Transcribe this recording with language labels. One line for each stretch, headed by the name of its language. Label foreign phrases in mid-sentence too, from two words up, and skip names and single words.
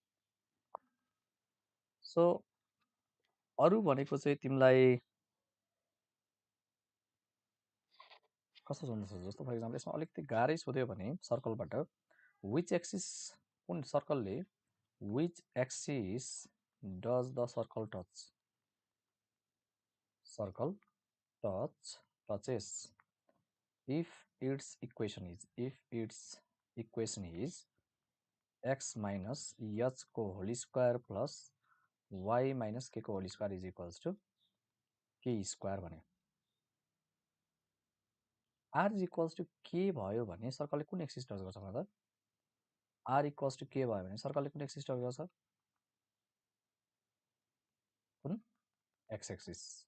Nepali: सो अरू भनेको चाहिँ तिमीलाई कस्तो सोध्नु सक्छ, जस्तो
English: for example
Nepali: यसमा अलिकति गाह्रै सोध्यो भने सर्कलबाट
English: which axis,
Nepali: कुन सर्कलले
English: which axis does the circle touch, circle touches if its equation is x minus h को whole square plus y minus k को whole square is equals to k square भने r is equals to k
Nepali: भयो भने सर्कलले कुन एक्सिस टच गर्छ भन्दा r इक्वल्स टु k भयो भने सर्कलले कुन एक्सिस टच गर्छ, कुन
English: x axis.